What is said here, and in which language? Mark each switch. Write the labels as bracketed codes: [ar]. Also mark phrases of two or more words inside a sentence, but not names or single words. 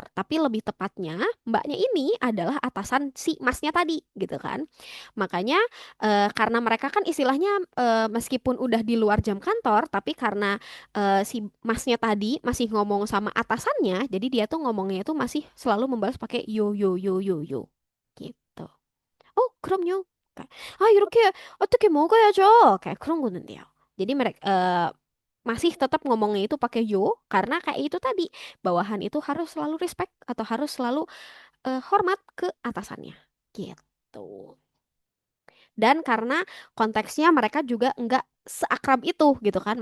[id] Tapi lebih tepatnya mbaknya ini adalah atasan si masnya tadi, gitu kan. Makanya karena mereka kan istilahnya meskipun udah di luar jam kantor, tapi karena si masnya tadi masih ngomong sama atasannya, jadi dia tuh ngomongnya itu masih selalu membalas pakai yo yo yo yo yo, gitu. [ko] 그럼요. 그러니까, 이렇게 어떻게 먹어야죠. kayak 그런 거는데요. [id] Jadi mereka masih tetap ngomongnya itu pakai yo karena kayak itu tadi bawahan itu harus selalu respect atau harus selalu hormat ke atasannya. Gitu. Dan karena konteksnya mereka juga nggak seakrab itu gitu kan.